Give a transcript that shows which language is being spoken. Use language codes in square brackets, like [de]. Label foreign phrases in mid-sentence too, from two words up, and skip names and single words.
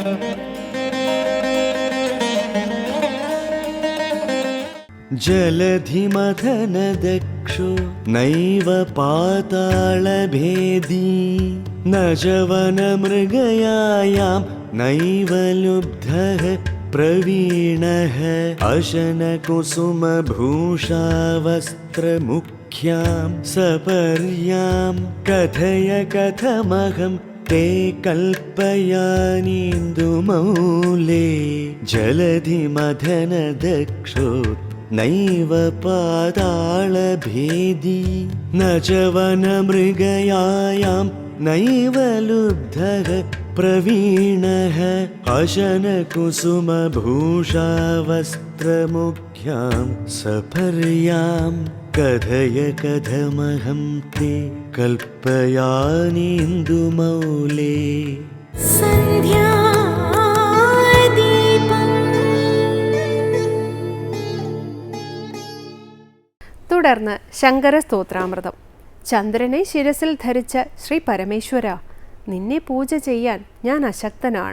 [sa] ജലധിമഥനദക്ഷോ നൈവ പാതാളഭേദീ ന ജവനമൃഗയായാം നൈവ ലുബ്ധഃ പ്രവീണഃ അശനകുസുമഭൂഷാവസ്ത്രമുഖ്യാം സപര്യാം കഥയ കഥമഹം ते कल्पयानीन्दुमौले जलधिमथनदक्षो नैव पातालभेदी न च वनमृगयायां नैव लुब्धः प्रवीणः अशनकुसुमभूषावस्त्रमुख्यां सपर्यां कथय कथमहं ते कल्पयानीन्दुमौले. [ml] സന്ധ്യാദീപം. തുടർന്ന് ശങ്കര സ്തോത്രാമൃതം. ചന്ദ്രനെ ശിരസിൽ ധരിച്ച ശ്രീ പരമേശ്വര, നിന്നെ പൂജ ചെയ്യാൻ ഞാൻ അശക്തനാണ്.